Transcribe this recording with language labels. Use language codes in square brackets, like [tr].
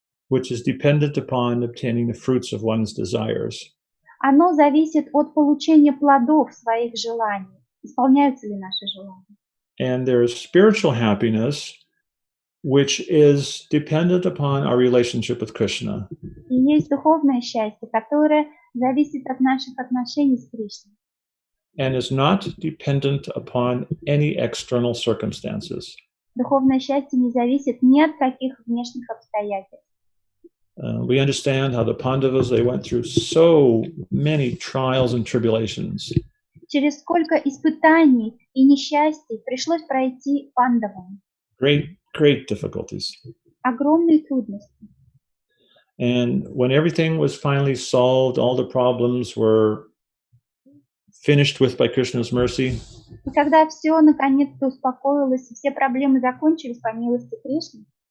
[en] Which is dependent upon obtaining the fruits of one's desires. [ru] Оно зависит от получения плодов своих желаний. Исполняются ли наши желания? [en] And there's spiritual happiness, which is dependent upon our relationship with Krishna. [ru] И есть духовное счастье, которое зависит от наших отношений с Кришной. [en] And is not dependent upon any external circumstances. [ru] Духовное счастье не зависит ни от каких внешних обстоятельств. [en] We understand how the Pandavas, they went through so many trials and tribulations. [ru] Через сколько испытаний и несчастий пришлось пройти пандавам. [en] Great difficulties. [ru] Огромные трудности. [en] And when everything was finally solved, all the problems were finished with by Krishna's mercy. [ru] И когда все наконец-то успокоилось, и все проблемы закончились по милости Кришны.